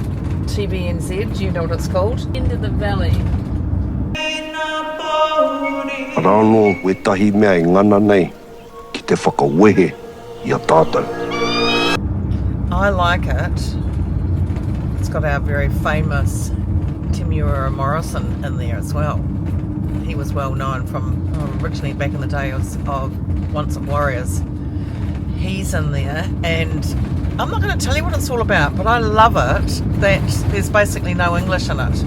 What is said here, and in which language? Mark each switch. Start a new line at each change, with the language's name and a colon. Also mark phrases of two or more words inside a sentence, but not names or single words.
English: Do you know what it's called? End of the valley.
Māori: Rano we tahi mea ngana nei ki te whakawehe I a tātou.
English: I like it. It's got our very famous Timura Morrison in there as well. He was well known from originally back in the day of Once of Warriors. He's in there, and I'm not going to tell you what it's all about, but I love it that there's basically no English in it.